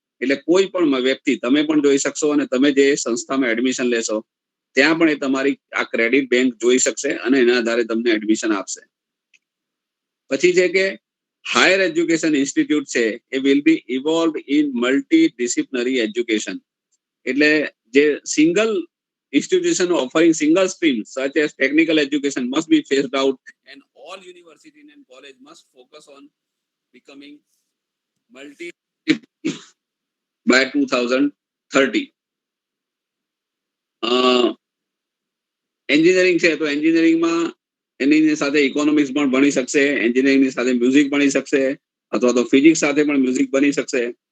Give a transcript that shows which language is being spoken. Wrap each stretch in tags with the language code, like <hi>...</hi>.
<gu>એટલે કોઈ પણ વ્યક્તિ તમે પણ જોઈ શકશો, અને તમે જે સંસ્થામાં એડમિશન લેશો ત્યાં પણ એ તમારી આ ક્રેડિટ બેંક જોઈ શકશે અને એના આધારે તમને એડમિશન આપશે.</gu> <en>પછી છે કે હાયર એજ્યુકેશન ઇન્સ્ટિટ્યૂટ છે એ will be evolve in multi disciplinary education. એટલે જે single institution offering single streams such as technical education must be phased out, and all universities and college must focus on becoming multi by 2030.</en> <gu>Engineering છે તો એન્જિનિયરિંગમાં એની સાથે economics પણ ભણી શકશે, એન્જિનિયરિંગની સાથે મ્યુઝિક ભણી શકશે, અથવા તો ફિઝિક્સ સાથે પણ મ્યુઝિક બની શકશે.</gu>